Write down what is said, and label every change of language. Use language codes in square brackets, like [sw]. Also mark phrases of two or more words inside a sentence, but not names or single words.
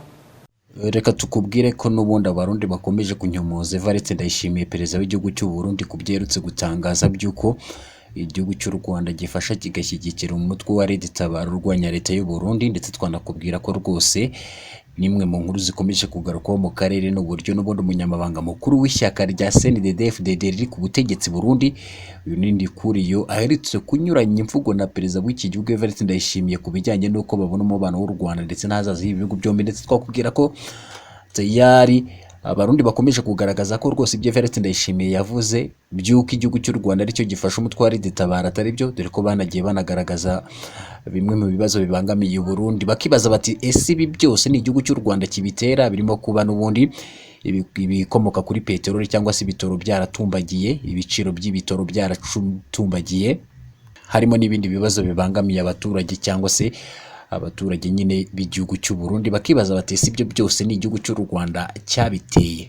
[rw] Reka tukubwire ko n'ubundi abarundi bakomeje kunyomoza Evariste Ndayishimiye perezida w'igihugu cy'u Burundi kubyerutse gutangaza byuko igihugu cy'u Rwanda gifasha kigashyigikira umutwe wa Red Tabara urwanya leta y'u Burundi, ndetse twanakubwira ko rwose nimwe mu nkuru zikomeje kugarukwaho mu karere n'uburyo n'ubundi umunyamabanga mukuru w'ishyaka rya CNDD-FDD riri ku butegetsi Burundi uyu Ndikuriyo aherutse kunyuranya imvugo na perezida w'iki gihugu Evariste Ndayishimiye ku bijyanye n'uko babona umubano w'u Rwanda ndetse n'ahazaza h'ibihugu byombi, ndetse twakubwira ko tayari abarundi bakomeje kugaragaza ko rwose ibyo Evariste Ndayishimiye yavuze byuko igihugu cy'u Rwanda aricyo gifasha umutwe wa Red Tabara atari byo, dore ko banagiye banagaragaza bimwe mu bibazo bibangamiye Burundi, bakibaza bati ese ibi byose ni igihugu cy'u Rwanda kibitera, birimo kuba n'ubundi ibikomoka kuri peteroli cyangwa se ibitoro byaratumbagiye, ibiciro by'ibitoro byaratumbagiye, harimo n'ibindi bibazo bibangamiye abaturage cyangwa se abaturage nyine b'igihugu cy'u Burundi, bakibaza bati ese ibyo byose ni igihugu cy'u Rwanda cyabiteye.